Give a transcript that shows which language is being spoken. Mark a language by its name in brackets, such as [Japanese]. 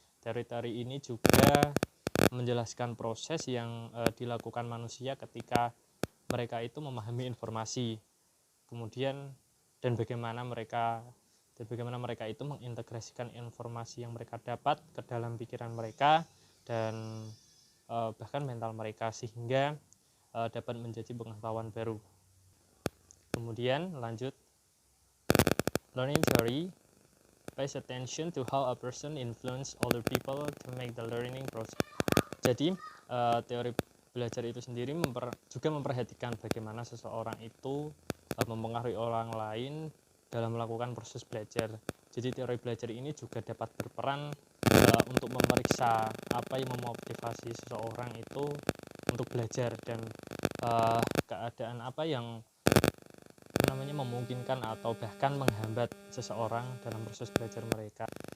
[Indonesian] Teori-teori ini juga menjelaskan proses yang dilakukan manusia ketika mereka itu memahami informasi, kemudian dan bagaimana mereka itu mengintegrasikan informasi yang mereka dapat ke dalam pikiran mereka dan bahkan mental mereka, sehingga dapat menjadi pengetahuan baru. Kemudian lanjut, [English] learning theory pays attention to how a person influence other people to make the learning process. [Indonesian] Jadi teori belajar itu sendiri juga memperhatikan bagaimana seseorang itu mempengaruhi orang lain dalam melakukan proses belajar. Jadi teori belajar ini juga dapat berperan untuk memeriksa apa yang memotivasi seseorang itu untuk belajar, dan keadaan apa yang memungkinkan atau bahkan menghambat seseorang dalam proses belajar mereka.